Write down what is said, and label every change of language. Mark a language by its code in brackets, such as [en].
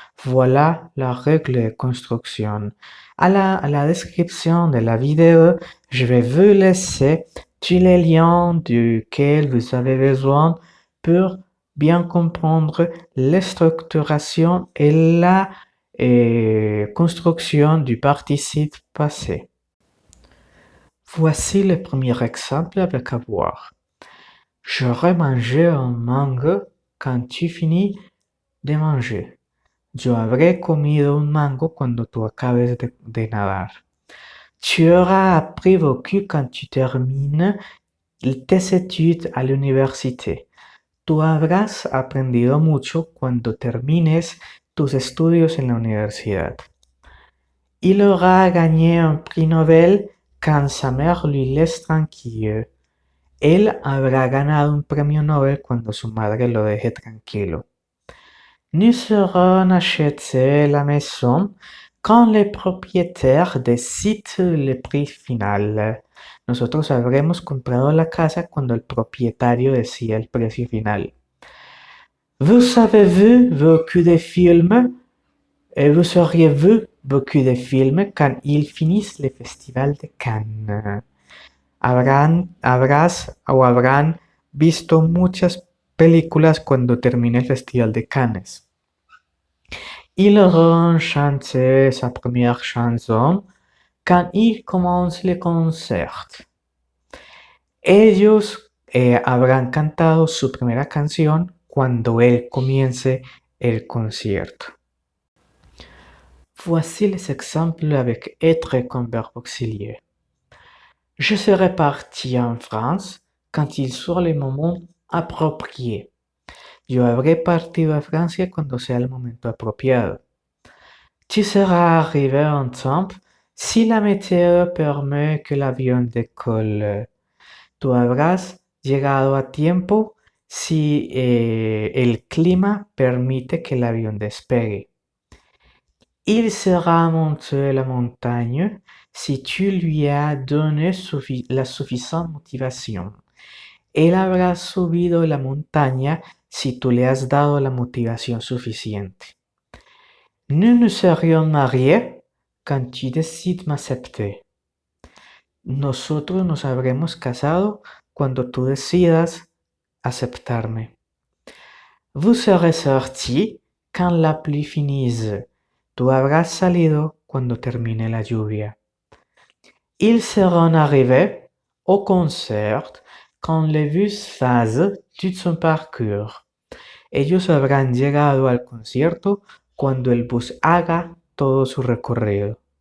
[fr] Voilà la règle de construction. À la description de la vidéo, je vais vous laisser tous les liens duquel vous avez besoin pour bien comprendre la structuration et la construction du participe passé. Voici le premier exemple avec avoir. J'aurais mangé un mango quand tu finis de manger. [es] Yo habré comido un mango cuando tú acabes de nadar. [fr] Tu auras appris beaucoup quand tu termines tes études à l'université. [es] Tú habrás aprendido mucho cuando termines tus estudios en la universidad. [fr] Il aura gagné un prix Nobel quand sa mère lui laisse tranquille. [es] Él habrá ganado un premio Nobel cuando su madre lo deje tranquilo. [fr] Nous aurons acheté la maison quand le propietaire décide le prix final. [es] Nosotros habremos comprado la casa cuando el propietario decida el precio final. [fr] Vous avez vu beaucoup de films et vous auriez vu beaucoup de films quand ils finissent le festival de Cannes. [es] Habrás o habrán visto muchas películas cuando termine el festival de Cannes. [fr] Ils auront chanté sa première chanson quand il commence le concert. [es] Ellos habrán cantado su primera canción cuando él comience el concierto. [fr] Voici les exemples avec être comme verbe auxiliaire. Je serai parti en France quand il sera le moment approprié. [es] Yo habré partido a Francia cuando sea el momento apropiado. [fr] Tu seras arrivé en temps si la météo permet que l'avion décolle. [es] Tú habrás llegado a tiempo si el clima permite que el avión despegue. [fr] Il sera monté la montagne si tu lui as donné [es] la suficiente motivación. Él habrá subido la montaña si tú le has dado la motivación suficiente. [fr] Nous nous serions mariés quand tu décides m'acepter. [es] Nosotros nos habremos casado cuando tú decidas aceptarme. [fr] Vous serez sortis quand la pluie finisse. [es] Tú habrás salido cuando termine la lluvia. [fr] Ils seront arrivés au concert quand le bus fasse tout son parcours. [es] Ellos habrán llegado al concierto cuando el bus haga todo su recorrido.